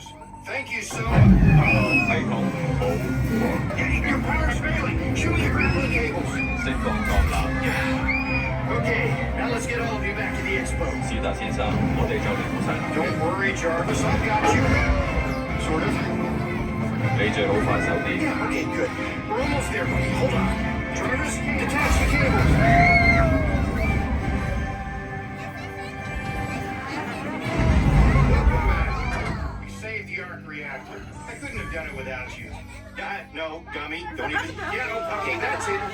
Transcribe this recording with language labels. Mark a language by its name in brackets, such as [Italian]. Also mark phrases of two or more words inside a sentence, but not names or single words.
[English] Thank you so much. Your power's failing. Show me the grappling cables. [Cantonese] 釋放鋼纜。 [English] Okay, now let's get all of you back to the expo. [Cantonese] 是的，先生，我哋就嚟到晒啦。 [English] Don't worry, Jarvis, I've got you. Sort of. [Cantonese] 你最好快手啲。 [English] Yeah, okay, good. We're almost there, buddy. Hold on. Jarvis, detach the cables. Welcome back. We saved the arc reactor. I couldn't have done it without you. No, dummy, don't even... Yeah, no, okay, that's it.